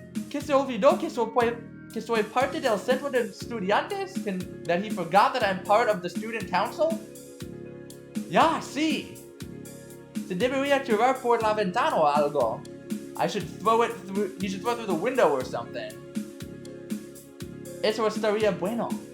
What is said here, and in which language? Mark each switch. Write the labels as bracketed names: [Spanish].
[Spanish] Que se olvidó que soy parte del centro de estudiantes? [English] That he forgot that I'm part of the student council? [Spanish] Ya, sí. Se debería tirar por la ventana o algo. [English] I should throw it through. You should throw it through the window or something. [Spanish] Eso estaría bueno.